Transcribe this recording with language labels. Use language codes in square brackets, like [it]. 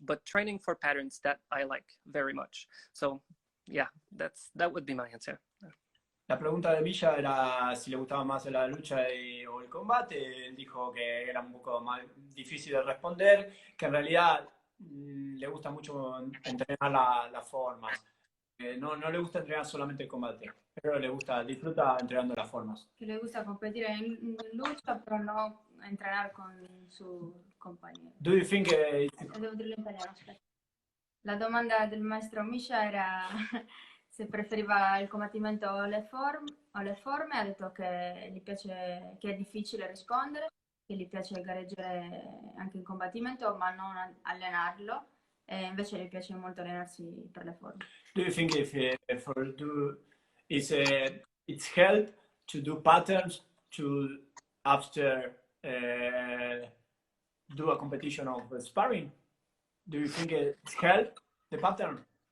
[en] But training for patterns, that I like very much. So yeah, that would be my answer. [es] La pregunta de Villa era si le gustaba más la lucha o el combate. Él dijo que era un poco más difícil de responder, que en realidad le gusta mucho entrenar las formas. No le gusta entrenar solamente el combate, pero disfruta entrenando las formas. Que le gusta competir en lucha, pero no entrenar con su compañero. [en] Do you think [it] Devo dirlo in italiano, aspetta. La domanda del maestro Misha era se preferiva il combattimento o le forme. Ha detto che gli piace, che è difficile rispondere, che gli piace gareggiare anche in combattimento, ma non allenarlo, e invece gli piace molto allenarsi per le forme. [en] Do you think it's help to do patterns to after do a competition of sparring? Do you think it's help the pattern?